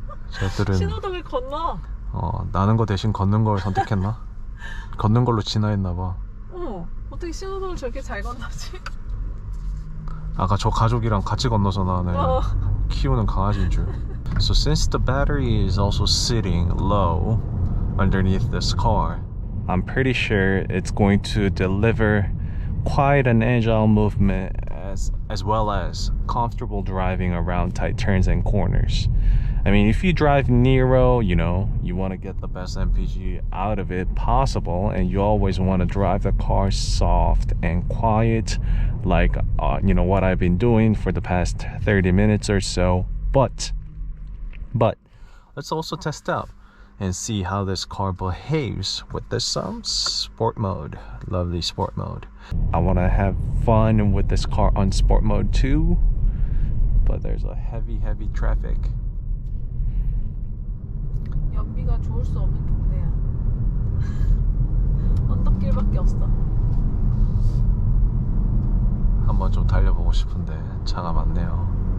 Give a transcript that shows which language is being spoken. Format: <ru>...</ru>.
<ko>쟤들은 신호등을 건너. 나는 거 대신 걷는 걸 선택했나? 걷는 걸로 진화했나봐. 어떻게 신호등을 저렇게 잘 건너지? 아까 저 가족이랑 같이 건너서 나는 키우는 강아지인 줄.</ko> <en>So since the battery is also sitting low underneath this car, I'm pretty sure it's going to deliver quite an agile movement as well as comfortable driving around tight turns and corners. I mean, if you drive Niro, you know, you want to get the best MPG out of it possible, and you always want to drive the car soft and quiet, like, you know, what I've been doing for the past 30 minutes or so. But let's also test out and see how this car behaves with this sport mode. Lovely sport mode. I want to have fun with this car on sport mode too, but there's a heavy traffic.</en> <ko>연비가 좋을 수 없는 동네야. 언덕길밖에 없어. 한번 좀 달려보고 싶은데 차가 많네요.</ko>